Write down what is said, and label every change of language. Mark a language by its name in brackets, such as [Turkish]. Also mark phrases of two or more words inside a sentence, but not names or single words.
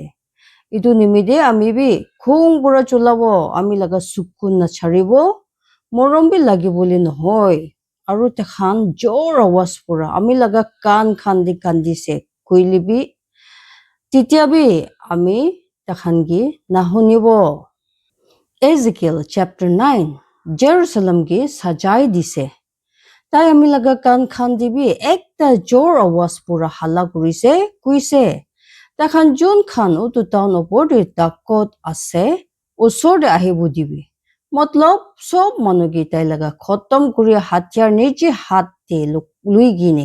[Naga Pidgin] Itu nimide ami bi khong pura chulabo ami laga sukun na charibo morom bi lagi boli nohoy. Aru takhan jor awas pura ami laga kan khandi kandise kuili bi titia bi ami takhan gi nahunibo. Ezekiel chapter 9 Jerusalem gi sajai dise. Tai ami laga kan khandi bi ekta jor awas pura hala kurise kuise. Takhan jun khan utu town opor de takot ase usor de ahibu dibi. Matlab sob manu gi tai laga khotom kuri hatyar neji hat de lui gine.